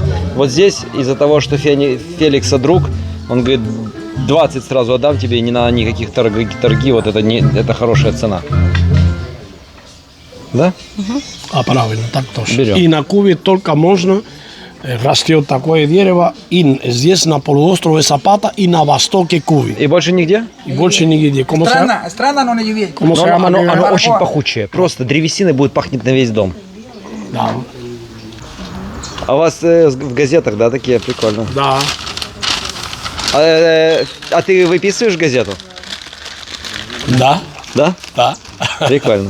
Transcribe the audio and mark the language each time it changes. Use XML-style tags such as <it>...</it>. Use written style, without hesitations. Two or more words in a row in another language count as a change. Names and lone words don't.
<ru>Вот здесь из-за того, что Феликса друг, он говорит, 20 сразу отдам тебе, и не надо никаких торги, вот это хорошая цена. Да? А правильно, так точно. Берем. И на Кубе только можно растет такое дерево и здесь на полуострове Запата и на востоке Кубы. И больше нигде? И больше нигде. Странно, но не видеть.</ru> <es>¿Cómo se llama?</es> <ru>Оно очень пахучее. Просто древесиной будет пахнуть на весь дом. Да. А у вас в газетах, да, такие прикольно? Да. А ты выписываешь газету? Да. Да? Да. Прикольно.</ru>